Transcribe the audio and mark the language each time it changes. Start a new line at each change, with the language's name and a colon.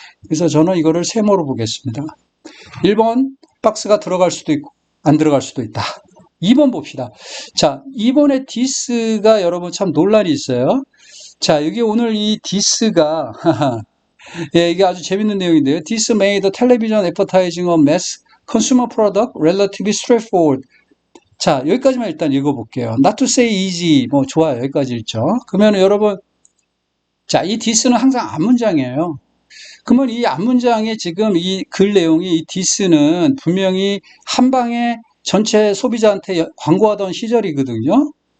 Korean: 그래서 저는 이거를 세모로 보겠습니다. 1번, 박스가 들어갈 수도 있고, 안 들어갈 수도 있다. 2번 봅시다. 자, 2번에 디스가 여러분 참 논란이 있어요. 자, 여기 오늘 이 디스가, 예, 이게 아주 재밌는 내용인데요.
English: This made the television advertising a mass consumer product relatively straightforward. 자, 여기까지만 일단 읽어볼게요. Not to say easy.
Korean: 뭐, 좋아요. 여기까지 읽죠. 그러면 여러분, 자, 이 this는 항상 앞문장이에요. 그러면 이 앞문장의 지금 이 글 내용이 이 디스는 분명히 한방에 전체 소비자한테 광고하던 시절이거든요.